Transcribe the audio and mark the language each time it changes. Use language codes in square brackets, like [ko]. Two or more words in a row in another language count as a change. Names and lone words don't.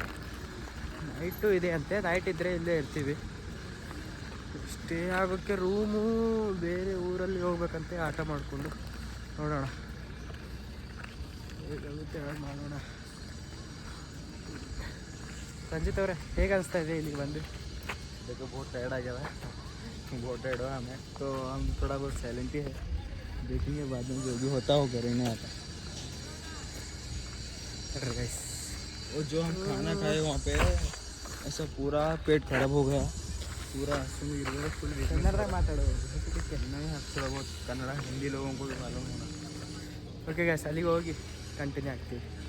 [kn] ನೈಟು ಇದೆ ಅಂತೆ, ನೈಟ್ ಇದ್ದರೆ ಇಲ್ಲೇ ಇರ್ತೀವಿ. ಸ್ಟೇ ಆಗೋಕ್ಕೆ ರೂಮು ಬೇರೆ ಊರಲ್ಲಿ ಹೋಗ್ಬೇಕಂತೆ. ಆಟ ಮಾಡಿಕೊಂಡು ನೋಡೋಣ ಹೇಗಾಗುತ್ತೆ ಮಾಡೋಣ. ರಂಜಿತ್ ಅವರೇ, ಹೇಗೆ ಅನಿಸ್ತಾ ಇದೆ ಇಲ್ಲಿಗೆ ಬಂದು? [hi] देखो बहुत टायर्ड आ गया है, बहुत टायर्ड हुआ हमें, तो हम थोड़ा बहुत साइलेंट ही है. देखेंगे बाद में जो भी होता हो करेंगे. आता और जो हम खाना खाए वहाँ पे ऐसा पूरा पेट खराब हो गया, पूरा फुल [kn] ಕನ್ನಡ ಮಾತಾಡೋ. [hi] नहीं, थोड़ा बहुत कन्नड़ हिंदी लोगों को भी मालूम होना. [en] OK guys, [kn] अಲ್ಲಿಗೆ ಹೋಗಿ ಕಂಟಿನ್ಯೂ ಆಗ್ತೀವಿ.